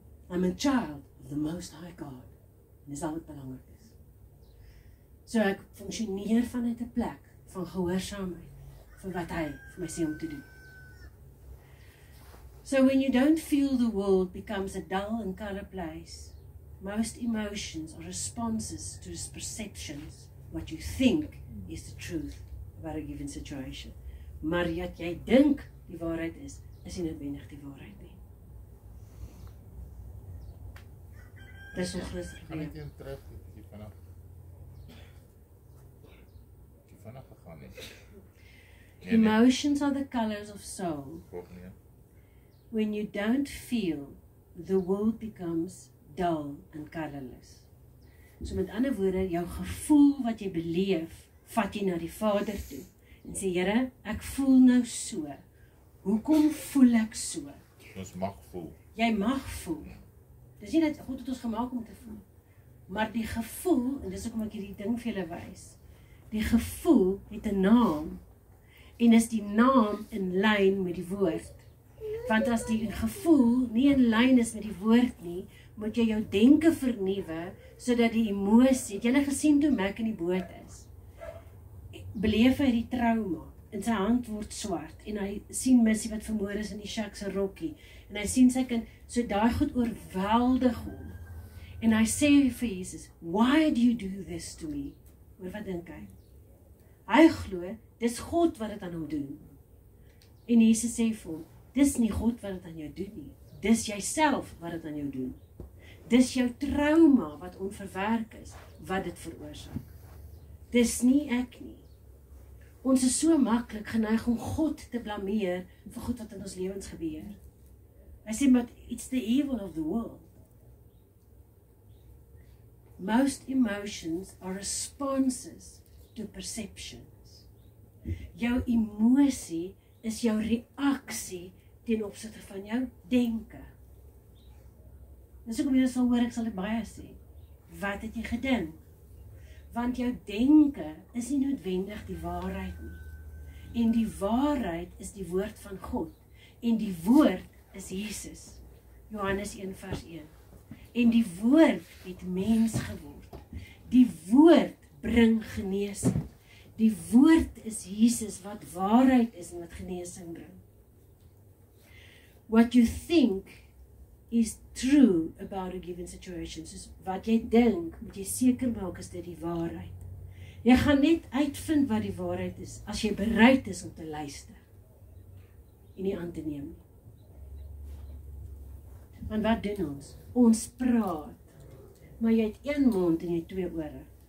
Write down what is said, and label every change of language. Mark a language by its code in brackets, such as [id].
[en] I'm a child of the Most High God. [af] En dis al wat belangrik is. So ek funksioneer vanuit 'n plek van gehoorsaamheid vir wat hy vir my sê om te doen. [en] So when you don't feel the world becomes a dull and color place, most emotions are responses to perceptions, what you think is the truth about a given situation. [af] Maar dat jy dink die waarheid is nie noodwendig die waarheid nie. Dis so groot. Kan ek teen terug die vanaf gegaan het. [en] Emotions are the colors of soul. When you don't feel, the world becomes dull and colorless. [af] So met ander woorde, jou gevoel wat jy beleef, vat jy na die Vader toe en sê, Here, ek voel nou so. Hoekom voel ek so? Ons mag voel. Jy mag voel. Dis nie dat God het ons gemaak om te voel. Maar die gevoel, en dis hoekom ek hierdie ding vir julle wys, die gevoel het 'n naam, en is die naam in lyn met die woord. Want as die gevoel nie in lyn is met die woord nie, moet jy jou denke vernuwe, sodat die emosie, het julle gesien toe Mac in die boot is, beleef hy die trauma, en sy hand word swart, en hy sien Missy wat vermoor is in die shack se rokkie, en hy sien sy kind, so daai goed oorweldig hom, en hy sê vir Jesus, [en] why do you do this to me? [af] Hoor wat dink hy? Hy glo, dis God wat dit aan hom doen, en Jesus sê vir hom, dis nie God wat dit aan jou doen nie, dis jyself wat dit aan jou doen, dis jou trauma wat onverwerk is, wat dit veroorsaak, dis nie ek nie. Ons is so maklik geneig om God te blameer vir goed wat in ons lewens gebeur. Hy sê, [en] but it's the evil of the world. Most emotions are responses to perceptions. [af] Jou emosie is jou reaksie ten opsigte van jou denke. Dis hoekom jy sal hoor, ek sal dit baie sê. Wat het jy gedink? Want jou denke is nie noodwendig die waarheid nie. En die waarheid is die woord van God. En die woord is Jesus. Johannes 1 vers 1. En die woord het mens geword. Die woord bring genesing. Die woord is Jesus wat waarheid is en wat genesing bring. [en] What you think is true about a given situation. [af] Soos wat jy dink, moet jy seker maak is dit die waarheid. Jy gaan net uitvind wat die waarheid is, as jy bereid is om te luister, en nie aan te neem nie. Want wat doen ons? Ons praat, maar jy het een mond en jy het 2 ore.